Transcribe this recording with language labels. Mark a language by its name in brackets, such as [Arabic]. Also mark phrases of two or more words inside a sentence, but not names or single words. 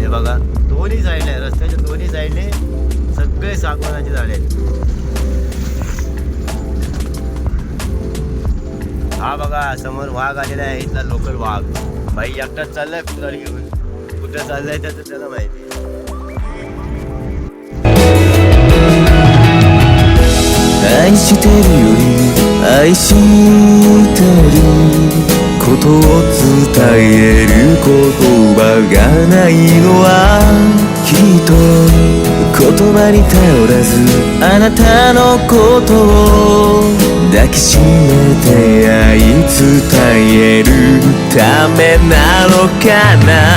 [Marathi] हे बघा दोन्ही साईडला आहे, रस्त्याच्या दोन्ही साईडने सगळे सागवानाची झाडे आहेत. हा बघा समोर वाघ आलेला आहे, इथला लोकल वाघ. भाई एकटाच चाललाय कुत्रा घेऊन, कुठं चाललाय त्याचं त्याला माहिती. [Japanese] 愛してるより愛してることを伝える言葉がないのはきっと言葉に頼らずあなたのことを抱きしめて愛伝えるためなのかな。